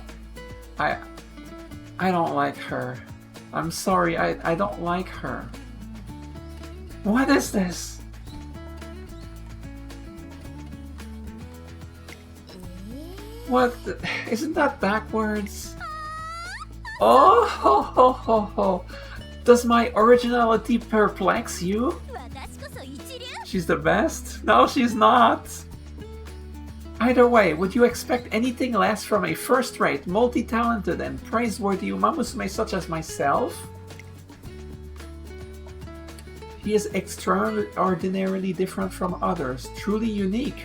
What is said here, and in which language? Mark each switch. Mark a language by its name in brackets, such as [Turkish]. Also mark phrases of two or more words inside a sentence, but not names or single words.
[English] I don't like her. I'm sorry, I don't like her. What is this? What? Isn't that backwards? Oh, ho, ho, ho, ho. Does my originality perplex you? She's the best? No, she's not. Either way, would you expect anything less from a first-rate, multi-talented, and praiseworthy Umamusume such as myself? She is extraordinarily different from others, truly unique.